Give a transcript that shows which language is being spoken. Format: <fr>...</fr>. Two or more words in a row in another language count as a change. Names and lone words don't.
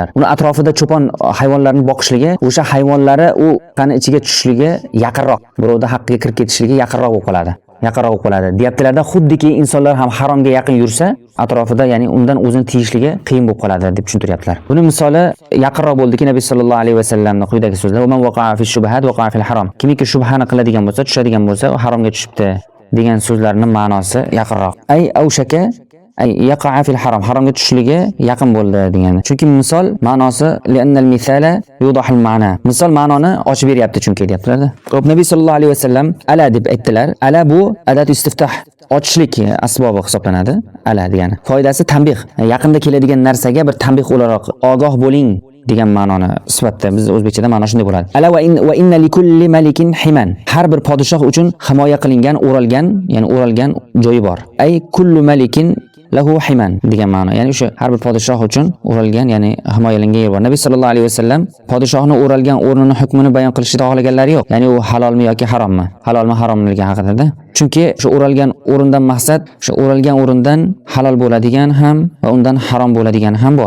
<uz>Uni atrofida cho'pon hayvonlarni boqishligi, o'sha hayvonlari u qani ichiga tushishligi yaqinroq, birovda haqqiga kirib ketishligi yaqinroq bo'lib qoladi. Deyaptilarda, xuddiki insonlar ham haromga yaqin yursa, atrofida, ya'ni undan o'zini tiyishligi qiyin bo'lib qoladi deb tushuntiryaptilar. Buni misoli yaqinroq bo'ldiki, Nabiy</uz> <ar>صلى الله عليه وسلم</ar> <uz>quyidagi so'zlari:</uz> <ar>"من وقع في الشبهات وقع في الحرام."</ar> <uz>Kimiki shubhani qiladigan bo'lsa, tushadigan bo'lsa, u haromga tushibdi degan so'zlarning ma'nosi yaqinroq.</uz> <ar>أي أوشك أن يقع في الحرام,</ar> <uz>haromga tushishligi yaqin bo'ldi degani. Chunki misol ma'nosi</uz> <ar>لأن المثال يوضح المعنى.</ar> <uz>Misol ma'noni ochib beryapti chunki deyaptilar. Xo'p, Nabiy</uz> <ar>صلى الله عليه وسلم</ar> <uz>ala deb aytdilar. Ala bu</uz> <ar>أداة استفتاح,</ar> <uz>ochishlik asbobi hisoblanadi. Ala degani foydasi tanbih, yaqinda keladigan narsaga bir tanbih o'laroq ogoh bo'ling degan ma'noni sifatda biz o'zbekchada ma'no shunday bo'ladi.</uz> <ar>ألا وإن لكل ملك حمى.</ar> <uz>Har bir podshoh uchun himoya qilingan, o'ralgan joyi bor.</uz> <ar>أي كل ملك له حمى</ar> <uz>degan ma'no. Ya'ni o'sha har bir podshoh uchun o'ralgan, ya'ni himoyalangan yer bor. Nabiy</uz> <ar>صلى الله عليه وسلم</ar> <uz>podshohni o'ralgan o'rnini hukmini bayon qilishni xohlaganlari yo'q. Ya'ni u halolmi yoki harommi? Halolmi haromligi haqida. Chunki o'sha o'ralgan o'rindan maqsad, o'sha o'ralgan o'rindan halol bo'ladigan ham va undan harom bo'ladigan ham bor.</uz>